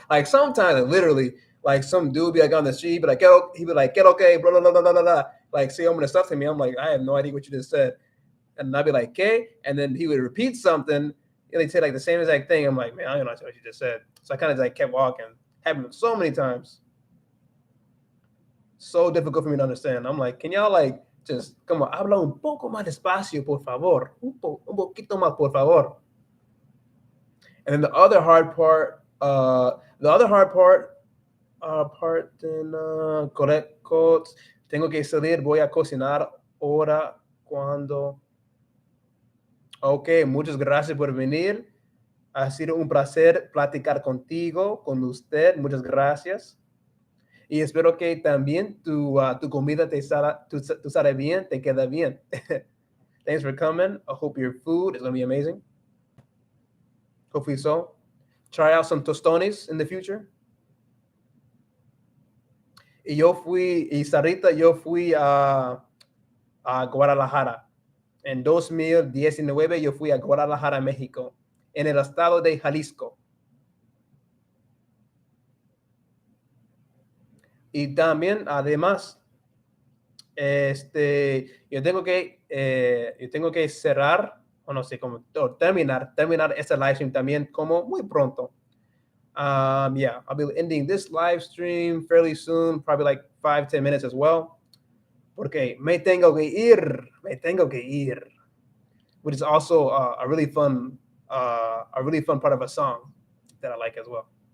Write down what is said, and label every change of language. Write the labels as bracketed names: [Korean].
[English] Like sometimes, literally, like some dude be like on the street, but like he'd be like, "Get okay, blah blah blah blah blah," like say all the stuff to me. I'm like, I have no idea what you just said, and I'd be like, "Okay," and then he would repeat something, and they'd say like the same exact thing. I'm like, man, I don't know what you just said. So I kind of like kept walking. Happened so many times. So difficult for me to understand. I'm like, can y'all like just come on, [Spanish] habla un poco más despacio, por favor, un poquito más, por favor. [English] And then the other hard part, [Spanish] correcto, tengo que salir, voy a cocinar ahora cuando. Ok, muchas gracias por venir. Ha sido un placer platicar contigo, con usted. Muchas gracias. Y espero que también tu comida te sale bien, te queda bien. [English] Thanks for coming. I hope your food is going to be amazing. Hopefully so. Try out some tostones in the future. [Spanish] Y Sarita, yo fui a Guadalajara. En 2019 yo fui a Guadalajara, México, en el estado de Jalisco. Y también, además, yo tengo que cerrar, o no sé cómo, terminar este live stream también como muy pronto. [English] Yeah, I'll be ending this live stream fairly soon, probably like 5-10 minutes as well. [Spanish] Porque me tengo que ir, [English] which is also a really fun part of a song that I like as well.